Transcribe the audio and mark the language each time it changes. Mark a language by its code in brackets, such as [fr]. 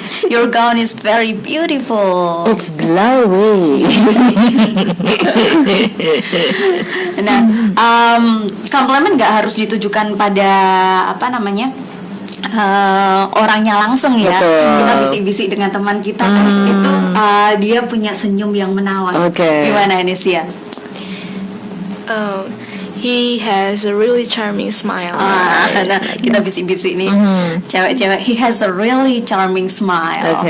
[en] Your gown is very beautiful. It's glowy. [id] Nah, komplimen nggak harus ditujukan pada apa namanya orangnya langsung ya. Kita bisik-bisik dengan teman kita itu dia punya senyum yang menawan. Gimana ini sih ya? [en] He has a really charming smile. [id] Nah, kita bisik-bisik nih, cewek-cewek. [en] He has a really charming smile.